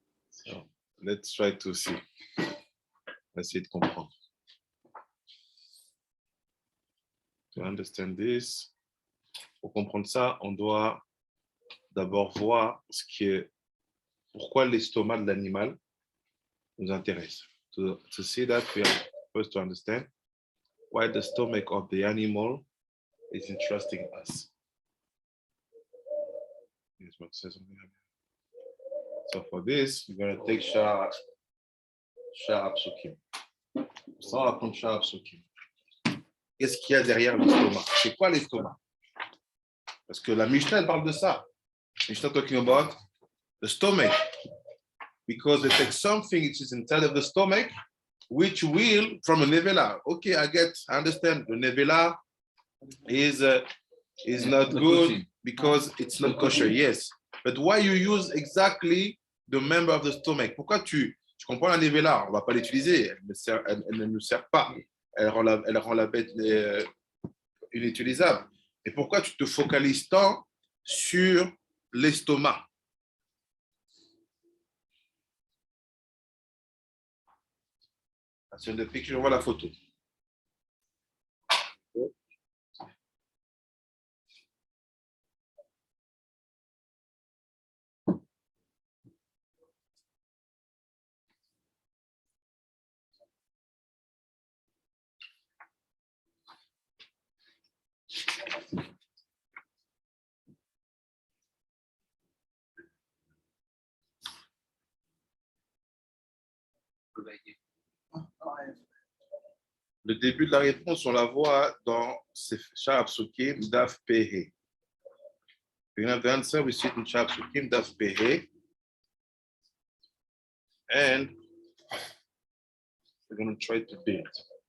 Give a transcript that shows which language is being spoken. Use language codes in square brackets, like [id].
[en] So, let's try to see. [fr] On va essayer de comprendre. [en] To understand this, [fr] pour comprendre ça, on doit d'abord voir ce qui est, pourquoi l'estomac de l'animal nous intéresse. [en] To see that, we are supposed to understand why the stomach of the animal is interesting us. Yes, what says something like that. So for this, we're going to take Shah Psukim. [fr] Ça, on va prendre Shah Psukim. Qu'est-ce qu'il y a derrière l'estomac? C'est quoi l'estomac? Parce que la Mishnah, elle parle de ça. [en] Mishnah talking about the stomach. Because they take something which is inside of the stomach, which will, from a nevela. Okay, I understand. The nevela is not good because it's not kosher, yes. But why you use exactly the member of the stomach? [fr] Pourquoi tu comprends la nevela? On ne va pas l'utiliser, elle ne nous sert pas. Elle rend la bête inutilisable. Et pourquoi tu te focalises tant sur l'estomac? Sur le picture, on voit la photo. Le début de la réponse, on la voit dans Sha'ar Psukim, Daf Pehe. [en] You have the answer, we see it in Sha'ar Psukim, Daf Pehe. And we're going to try to do it.